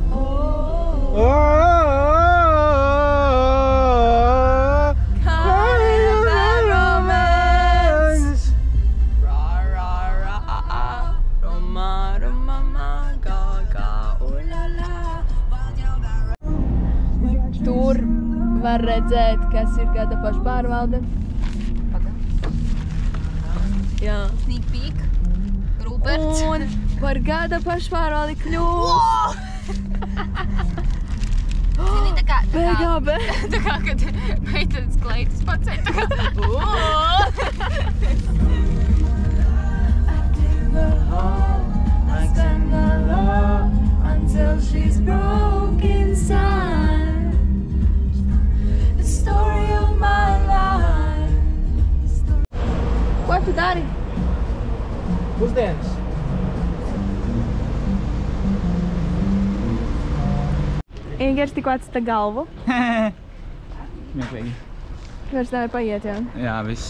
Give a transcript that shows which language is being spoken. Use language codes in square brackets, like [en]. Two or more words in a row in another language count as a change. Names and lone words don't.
[en] Carnival romance. Ra ra ra Roma Roma ma ga ga oh la la. [lv] Tur var redzēt, kas ir gada pašpārvalde. Jā. [en] Sneak peek. Ruperts. [lv] Un par gada pašpārvaldi kļūst. Zini, tā kā... PGB. Tā kā, kad meitenes kleitas pacēja, tā kā... [en] Until she's broke inside. The story of my life. [lv] Ko tu dari? Pusdienas. Ingers tikko atsta galvu. Smieklīgi. Vairs nevar paiet, jā. Jā, viss.